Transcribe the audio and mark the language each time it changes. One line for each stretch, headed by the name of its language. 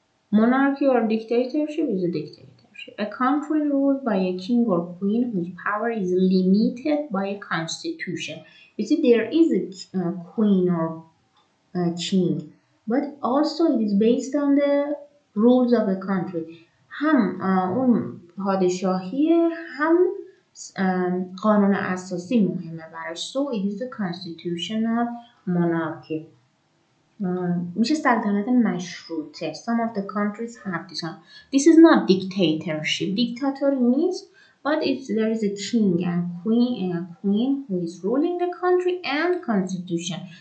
English: Monarchy or dictatorship is a dictatorship. A country ruled by a king or queen whose power is limited by a constitution. You see, there is a queen or a king, but also it is based on the rules of the country.
Persian: هم اون پادشاهی هم قانون اساسی مهمه براش.
English: So it is a constitutional monarchy.
Persian: میشه سلطنت مشروطه.
English: Some of the countries have this one. This is not dictatorship. Dictator means, but there is a king and queen who is ruling the country and constitution.